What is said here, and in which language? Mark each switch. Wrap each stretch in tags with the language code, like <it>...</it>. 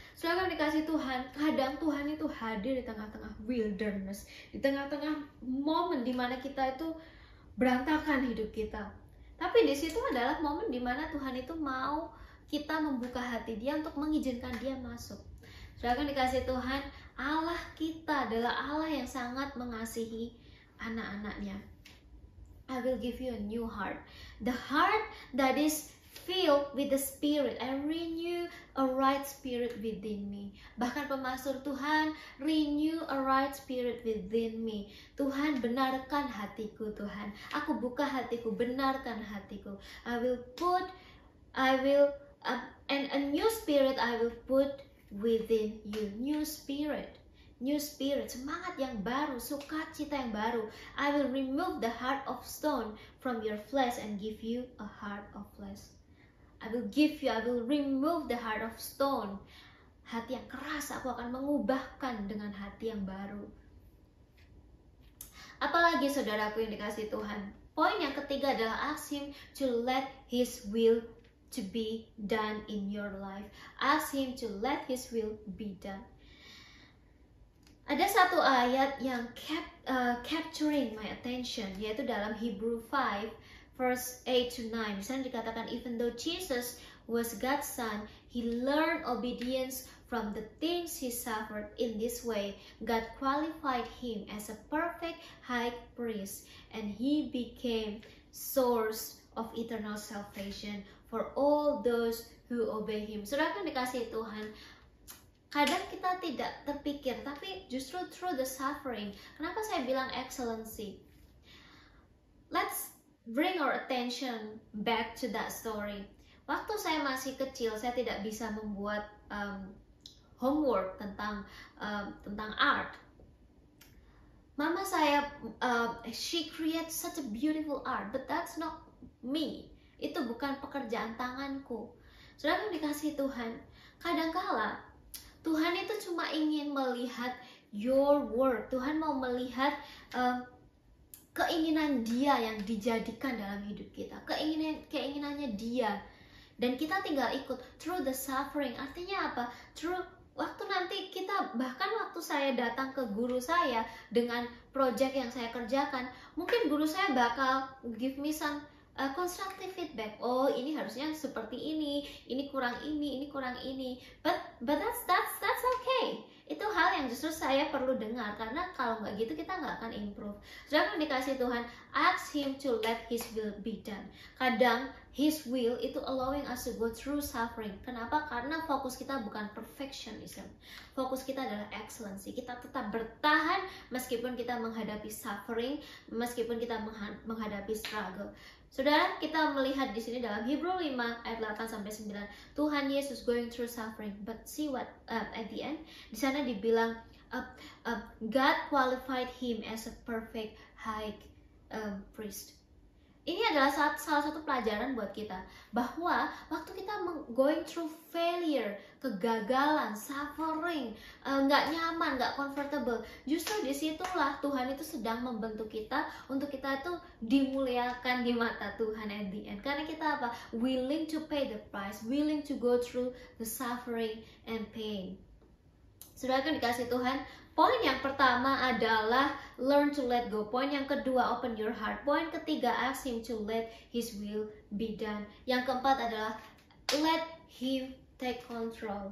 <id>Saya mau dikasih Tuhan, kadang Tuhan itu hadir di tengah-tengah wilderness, di tengah-tengah momen dimana kita itu berantakan hidup kita. Tapi di situ adalah momen dimana Tuhan itu mau kita membuka hati Dia untuk mengizinkan Dia masuk. Saudara dikasih Tuhan, Allah kita adalah Allah yang sangat mengasihi anak-anaknya.</id> <en>I will give you a new heart. The heart that is filled with the Spirit and renew a right spirit within me.</en> <id>Bahkan pemasmur Tuhan,</id> <en>renew a right spirit within me.</en> <id>Tuhan, benarkan hatiku Tuhan. Aku buka hatiku, benarkan hatiku.</id> <en>And a new spirit I will put within you. New spirit,</en> <id>semangat yang baru, sukacita yang baru.</id> <en>I will remove the heart of stone from your flesh and give you a heart of flesh. I will remove the heart of stone.</en> <id>Hati yang keras aku akan mengubahkan dengan hati yang baru. Apalagi saudaraku yang dikasih Tuhan, poin yang ketiga adalah</id> <en>ask Him to let His will to be done in your life. Ask Him to let His will be done.</en> <id>Ada satu ayat yang</id> <en>capturing my attention,</en> <id>yaitu dalam</id> <en>Hebrew 5 verse 8 to 9.</en> <id>Di sana dikatakan,</id> <en>even though Jesus was God's son, He learned obedience from the things He suffered. In this way, God qualified Him as a perfect high priest, and He became source of eternal salvation for all those who obey Him.</en> <id>Saudara kan dikasih Tuhan, kadang kita tidak terpikir, tapi justru</id> <en>through the suffering.</en> <id>Kenapa saya bilang excellency?</id> <en>Let's bring our attention back to that story.</en> <id>Waktu saya masih kecil, saya tidak bisa membuat homework tentang art. Mama saya,</id> <en>she creates such a beautiful art, but that's not me.</en> <id>Itu bukan pekerjaan tanganku. Saudara dikasih Tuhan, kadangkala Tuhan itu cuma ingin melihat</id> <en>your work.</en> <id>Tuhan mau melihat keinginan Dia yang dijadikan dalam hidup kita. Keinginannya Dia. dan kita tinggal ikut</id> <en>through the suffering.</en> <id>Artinya apa? Through waktu nanti kita, bahkan waktu saya datang ke guru saya dengan project yang saya kerjakan, mungkin guru saya bakal</id> <en>give me some constructive feedback.</en> <id>Oh, ini harusnya seperti ini kurang ini kurang ini.</id> <en>But that's okay.</en> <id>Itu hal yang justru saya perlu dengar, karena kalau nggak gitu kita nggak akan improve. Saudara dikasih Tuhan,</id> <en>ask Him to let His will be done.</en> <id>Kadang</id> <en>His will</en> <id>itu</id> <en>allowing us to go through suffering.</en> <id>Kenapa? Karena fokus kita bukan perfectionism. Fokus kita adalah excellency. Kita tetap bertahan meskipun kita menghadapi suffering, meskipun kita menghadapi struggle. Saudara, kita melihat di sini dalam Hebrew 5 ayat 8 sampai 9, Tuhan Yesus</id> <en>going through suffering, but see what at the end,</en> <id>di sana dibilang</id> <en>God qualified him as a perfect high priest.</en> <id>Ini adalah salah satu pelajaran buat kita, bahwa waktu kita</id> <en>going through failure,</en> <id>kegagalan, suffering, nggak nyaman, nggak comfortable, justru disitulah Tuhan itu sedang membentuk kita untuk kita itu dimuliakan di mata Tuhan</id> <en>at the end.</en> <id>Karena kita apa?</id> <en>Willing to pay the price, willing to go through the suffering and pain.</en> <id>Saudara kan dikasih Tuhan, poin yang pertama adalah</id> <en>learn to let go.</en> <id>Poin yang kedua,</id> <en>open your heart.</en> <id>Poin ketiga,</id> <en>ask Him to let His will be done.</en> <id>Yang keempat adalah</id> <en>let Him take control.</en>